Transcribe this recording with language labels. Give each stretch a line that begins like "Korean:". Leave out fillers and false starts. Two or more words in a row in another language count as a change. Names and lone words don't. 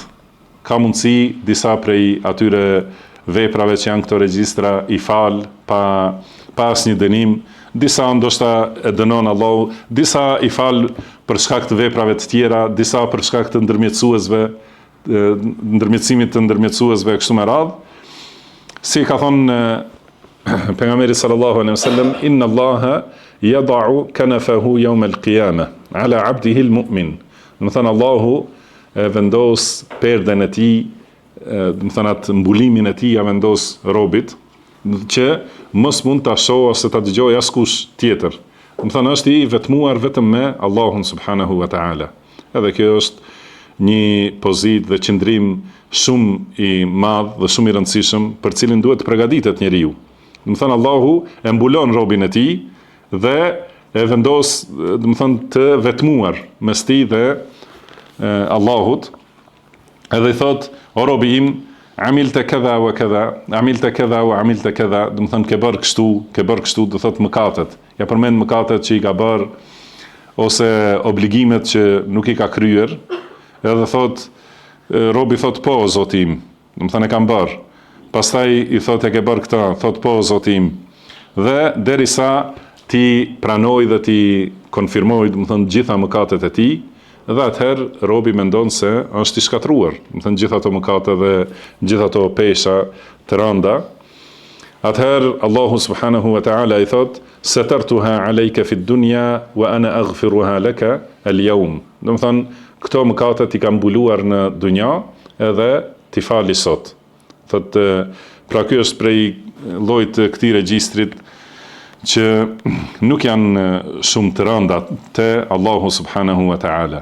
Albanian: Ka mundësi disa prej atyre veprave që janë këto regjistra i fal pa asnjë dënim, disa ndoshta e dënon Allahu, disa i fal për shkak të veprave të tjera, disa për shkak të ndërmjetësimit të ndërmjetësuesve kështu me radhë. Si ka thonë pejgamberi
Arabic: صلى الله عليه وسلم, إن الله يدعو كنفه يوم القيامة على عبده المؤمن.
Albanian: Do të thënë Allahu vendos perden e tij, do të thënë atë mbulimin e tij ja vendos robit që mos mund ta shohë ose ta dëgjojë askush tjetër. Do të thënë është i vetmuar vetëm me Allahun
Arabic: سبحانه وتعالى.
Albanian: Edhe kjo është një pozitë dhe qëndrim shumë i madh dhe shumë i rëndësishëm për cilin duhet të përgatitet njeriu. Do të thënë Allahu e mbulon robin e tij dhe e vendos, do të thënë, të vetmuar mes tij dhe Allahut. Edhe i thot, o robi im,
Arabic: عملت كذا وكذا، عملت كذا وعملت كذا,
Albanian: do të thonë ke bërë kështu, do thotë mëkatet. Ja përmend mëkatet që i ka bërë ose obligimet që nuk i ka kryer, edhe thotë robi thotë po Zoti im, do të thonë e kam bërë. Pastaj i thotë e ke bërë këtë, thotë po Zoti im. Dhe derisa ti pranoj dhe ti konfirmoj, do të thonë gjitha mëkatet e tij, dhe atëherë robi mendon se është i shkatruar, do të thënë gjitha ato mëkate dhe gjitha ato pesha të rënda. Atëherë Allahu
Arabic: سبحانه وتعالى
Albanian: i thot:
Arabic: "سترتها عليك في دنيا وأنا أغفرها لك اليوم."
Albanian: Do të thënë këto mëkate ti kam mbuluar në dunja edhe ti fali sot. Thotë pra ky është prej llojit të këtij regjistrit që nuk janë shumë të rënda te Allahu
Arabic: سبحانه وتعالى.